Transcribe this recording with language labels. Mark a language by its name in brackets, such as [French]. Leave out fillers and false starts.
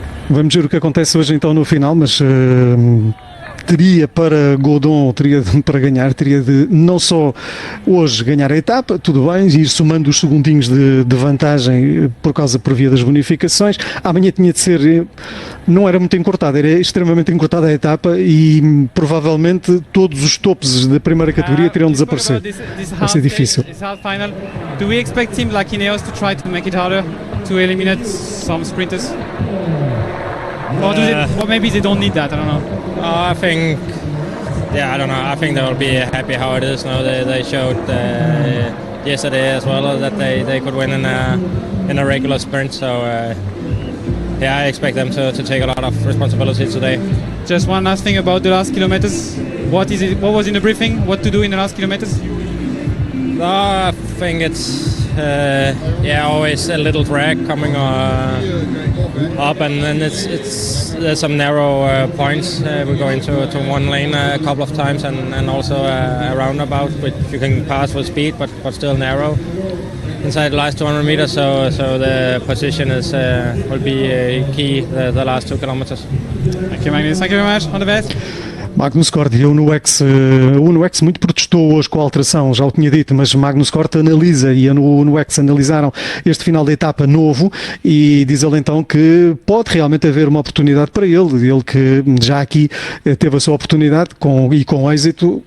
[Portuguese] Vamos ver o que acontece hoje então no final, mas teria para Godon, teria para ganhar, teria de não só hoje ganhar a etapa, tudo bem, ir somando os segundinhos de vantagem por via das bonificações. Amanhã tinha de ser, não era muito encurtada, era extremamente encurtada a etapa e provavelmente todos os topos da primeira categoria teriam de desaparecer. Vai ser difícil. [English] Do we expect teams like Ineos to try to make it harder to eliminate some sprinters? Or maybe they don't need that, I don't know. I think, I don't know. I think they will be happy how it is. They showed yesterday as well that they could win in a regular sprint. So I expect them to take a lot of responsibility today. Just one last thing about the last kilometers. What was in the briefing? What to do in the last kilometers? I think it's always a little drag coming up, and then there's some narrow points. We go into one lane a couple of times, and also a roundabout which you can pass with speed, but still narrow inside the last 200 meters. So the position will be key the last 2 kilometers. Thank you, Magnus. Thank you very much. All the best. [Portuguese] Magnus Cort e o Uno X muito protestou hoje com a alteração, já o tinha dito, mas Magnus Cort analisa e o Uno X analisaram este final da etapa novo e diz ele então que pode realmente haver uma oportunidade para ele que já aqui teve a sua oportunidade com êxito.